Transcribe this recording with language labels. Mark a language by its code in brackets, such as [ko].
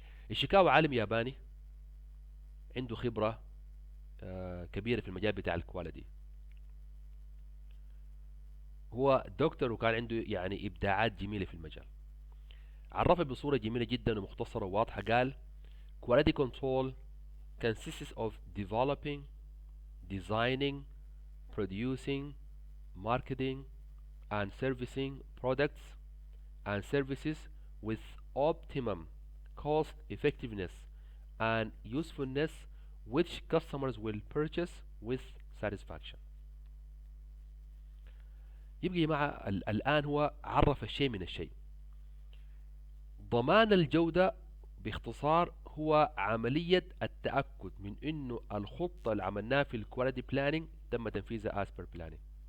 [ar] إيشيكاوا عالم ياباني عنده خبرة كبيرة في المجال بتاع الكواليتي. هو دكتور وكان عنده يعني إبداعات جميلة في المجال. عرفها بصورة جميلة جدا ومختصرة وواضحة. [en] قال quality control consists of developing, designing, producing, marketing, and servicing products and services with optimum cost effectiveness and usefulness which customers will purchase with satisfaction. [ar] يبقى يا جماعة الآن هو عرف الشيء من الشيء. ضمان الجودة باختصار هو عملية التأكد من إنه الخطة اللي عملناها في الكواليتي بلاننج تم تنفيذها [en] as per planning.